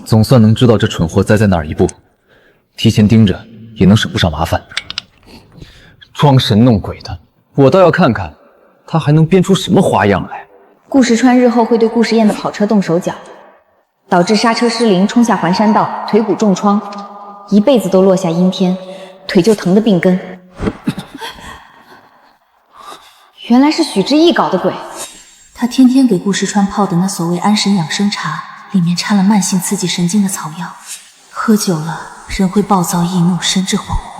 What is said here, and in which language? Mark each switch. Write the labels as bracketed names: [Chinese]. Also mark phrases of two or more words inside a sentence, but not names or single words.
[Chinese] 總算能知道這蠢貨栽在哪兒一步，提前盯着也能省不少麻煩。裝神弄鬼的，我倒要看看他還能編出什麼花樣來。顧時川日後會對顧時宴的跑車動手腳，導致剎車失靈衝下環山道，腿骨重創，一輩子都落下陰天，腿就疼得病根。原來是許知意搞的鬼。他天天給顧時川泡的那所謂安神養生茶，裡面摻了慢性刺激神經的草藥，喝久了人會暴躁易怒，神志恍惚。